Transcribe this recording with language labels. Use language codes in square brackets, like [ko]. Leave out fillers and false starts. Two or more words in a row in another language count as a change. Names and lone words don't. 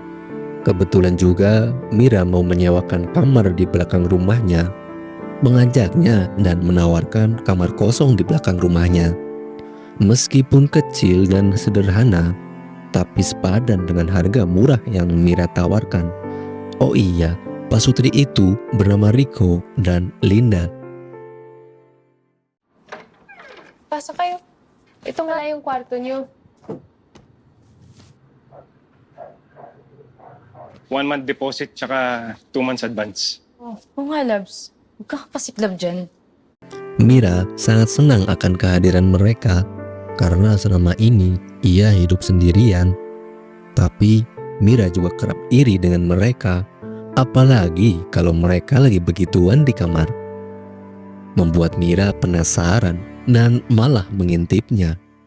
[id] Kebetulan juga Mira mau menyewakan kamar di belakang rumahnya, mengajaknya dan menawarkan kamar kosong di belakang rumahnya. Meskipun kecil dan sederhana, tapi sepadan dengan harga murah yang Mira tawarkan. Oh iya, pasutri itu bernama Rico dan Linda. [tl] Pasok kayo. Ito nga yung kwarto nyo. [en] 1 month deposit tsaka 2 months advance. [tl] Oo nga, Labs. Huwag ka kapasiklab dyan. [id] Mira sangat senang akan kehadiran mereka karena selama ini ia hidup sendirian. Tapi Mira juga kerap iri dengan mereka, apalagi kalau mereka lagi begituan di kamar. Membuat Mira penasaran dan malah mengintipnya.